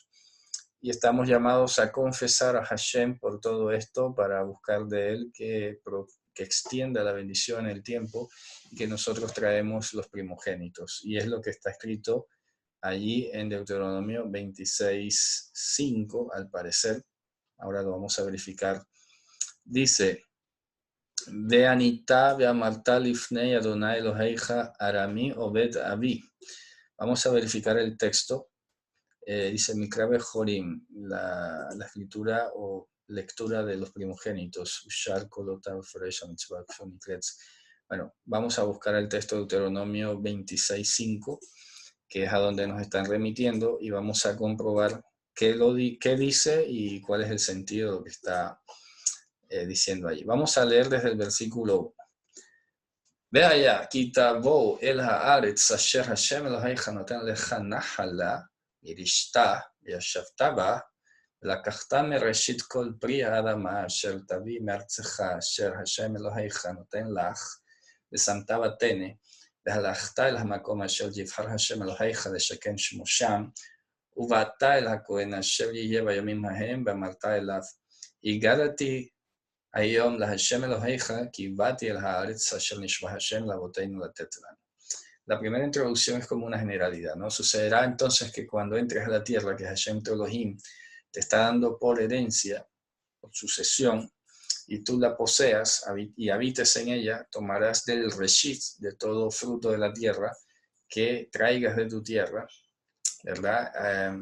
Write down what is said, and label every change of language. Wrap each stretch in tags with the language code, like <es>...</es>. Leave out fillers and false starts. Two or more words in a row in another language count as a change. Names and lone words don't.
<es>Y estamos llamados a confesar a Hashem por todo esto para buscar de Él que extienda la bendición en el tiempo y que nosotros traemos los primogénitos. Y es lo que está escrito allí en Deuteronomio 26:5, al parecer. Ahora lo vamos a verificar. Dice,</es> <he>וענית ואמרת לפני אדוני אלוהיך ארמי אובד אבי.</he> <es>Vamos a verificar el texto. Dice</es> <he>מקרא ביכורים,</he> <es>la escritura o lectura de los primogénitos. Bueno, vamos a buscar el texto de Deuteronomio 26:5, que es a donde nos están remitiendo, y vamos a comprobar qué dice y cuál es el sentido de lo que está diciendo allí. Vamos a leer desde el versículo 1.</es> <he>והיה כי תבואו אל הארץ אשר השם אלוהיך נותן לך נחלה ירשתה וישבת בה ולקחת מראשית כל פרי האדמה אשר תביא מארצך אשר השם אלוהיך נותן לך ושמת בתנה והלכת אל המקום אשר יבחר השם אלוהיך לשכן שמו שם ובאת אל הכהן אשר יהיה בימים ההם ואמרת אליו הגדתי היום להשם אלוהיך כי באתי אל הארץ אשר נשבע השם לאבותינו לתת לנו.</he> <es>La primera introducción es como una generalidad, ¿no? Sucederá entonces que cuando entres a la tierra que Hashem tu Elohim te está dando por herencia, por sucesión, y tú la poseas y habites en ella, tomarás del reshit, de todo fruto de la tierra, que traigas de tu tierra, ¿verdad?</es>